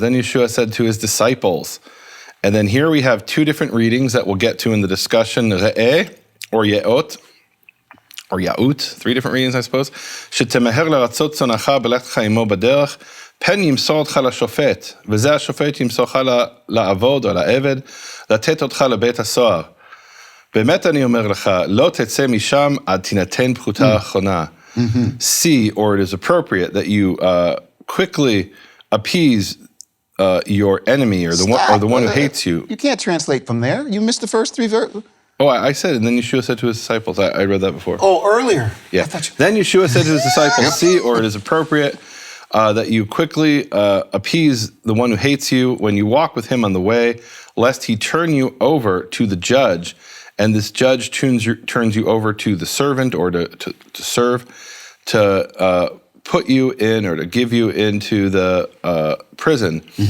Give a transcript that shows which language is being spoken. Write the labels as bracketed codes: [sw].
[en] Then Yeshua said to his disciples. And then here we have two different readings that we'll get to in the discussion. Re'eh or ye'ot. Or Ya'ut, three different readings, I suppose. [he] שתמהר לרצות צונך בלכתך עמו בדרך, פן ימסור אותך לשופט, וזה השופט ימסורך לעבוד או לעבד, לתת אותך לבית הסוהר. באמת אני אומר לך, לא תצא משם עד תינתן פחותה האחרונה. [en] See, or it is appropriate that you quickly appease your enemy or the one who hates you. You can't translate from there. You missed the first three verses. Oh, I said, and then Yeshua said to his disciples, I read that before. Oh, earlier. Yeah. Then Yeshua said to his disciples, see, or it is appropriate that you quickly appease the one who hates you when you walk with him on the way, lest he turn you over to the judge, and this judge turns you over to the servant or to serve, to put you in or to give you into the prison.